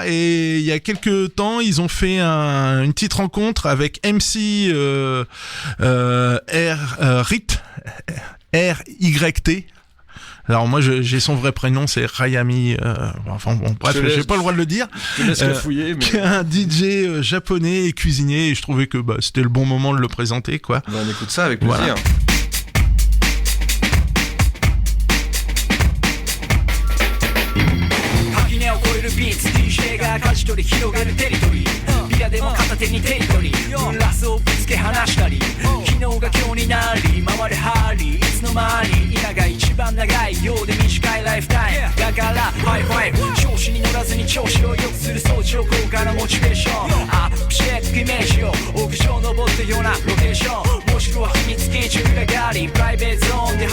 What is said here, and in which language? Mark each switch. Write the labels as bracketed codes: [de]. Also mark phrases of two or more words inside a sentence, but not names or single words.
[fr] Et il y a quelques temps, ils ont fait une petite rencontre avec MC RYT. Alors moi j'ai son vrai prénom, c'est Rayami, bref, j'ai pas le droit de le dire. Je te laisse le fouiller, mais... un DJ japonais et cuisinier, et je trouvais que c'était le bon moment de le présenter, quoi. On écoute ça avec plaisir. Voilà. [ja] DJ が舵取り広げるテリトリービアでも片手にテリトリーブラスをぶつけ離したり昨日が今日になり回るハリーいつの間に今が一番長いようで短いライフタイムだからハイファイブ調子に乗らずに調子を良くする早朝高価なモチベーションアップしていくイメージを屋上登ったようなロケーションもしくは秘密基地裏がりプライベートゾーンで